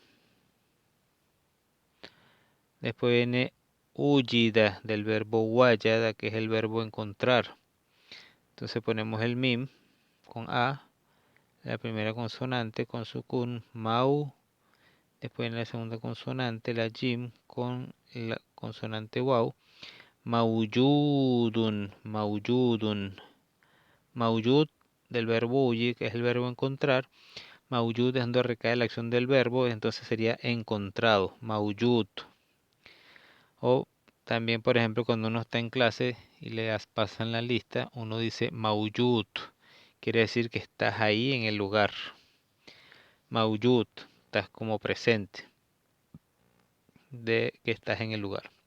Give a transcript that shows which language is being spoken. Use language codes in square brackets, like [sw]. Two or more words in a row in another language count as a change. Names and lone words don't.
[es] Después viene uyida del verbo wayada, que es el verbo encontrar. Entonces ponemos el mim con A, la primera consonante con sukun, mau. Después en la segunda consonante la jim con la consonante waw. Mauyudun, mauyudun. Mauyud del verbo huyi, que es el verbo encontrar. Mauyud es donde recae la acción del verbo, entonces sería encontrado, mauyud. O también, por ejemplo, cuando uno está en clase y le pasan la lista, uno dice mauyud. Quiere decir que estás ahí en el lugar. Mauyud, estás como presente de que estás en el lugar.